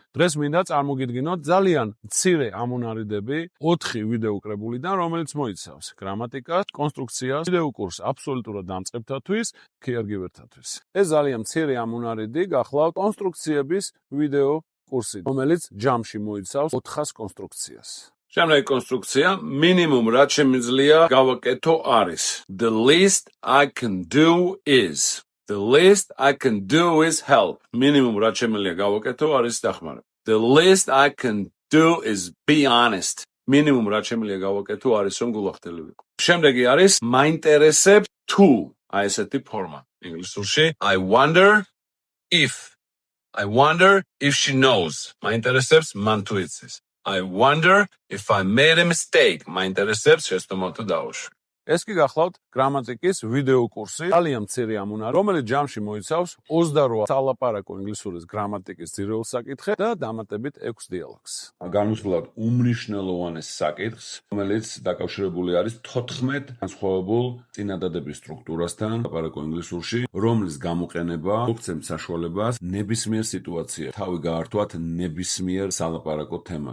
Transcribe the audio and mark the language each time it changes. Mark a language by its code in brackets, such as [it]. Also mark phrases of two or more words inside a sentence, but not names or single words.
[ka] დღეს მინდა წარმოგიდგინოთ ძალიან მცირე ამონარიდები 4 ვიდეო კრებულიდან, რომელიც მოიცავს გრამატიკას, კონსტრუქციას, ვიდეო კურსს აბსოლუტურად დამწყებთათვის, ქიარგივერთათვის. ეს ძალიან მცირე ამონარიდი გახლავთ კონსტრუქციების ვიდეო კურსი, რომელიც ჯამში მოიცავს 400 კონსტრუქციას. Შემდეგი კონსტრუქცია მინიმუმ რაც შემიძლია გავაკეთო არის [en] The least I can do is The least I can do is help. [ka] მინიმუმ რაც შემიძლია გავაკეთო არის დახმარება. [en] The least I can do is be honest. [ka] მინიმუმ რაც შემიძლია გავაკეთო არის რომ გულახდელი ვიყო. შემდეგი არის მაინტერესებს თუ აი ესეთი ფორმა ინგლისურში [en] I wonder if she knows. [ka] მაინტერესებს მან თუ იცის. [en] I wonder if I made a mistake. [ka] მაინტერესებს შეცდომა თუ დავუშვი. ეს კი გახლავთ გრამატიკის ვიდეო კურსი, ძალიან მცირე ამონარი, რომელიც ჯამში მოიცავს 28 სალაპარაკო ინგლისურის გრამატიკის ძირეულ საკითხებს და დამატებით 6 დიალოგს. განვიხილავთ უმნიშვნელოვანეს საკითხს, რომელიც დაკავშირებული არის 14 განსხვავებულ წინადადების სტრუქტურასთან სალაპარაკო ინგლისურში, რომლის გამოყენება მოგცემს საშუალებას ნებისმიერ სიტუაციას თავი გაართვათ ნებისმიერ სალაპარაკო თემას.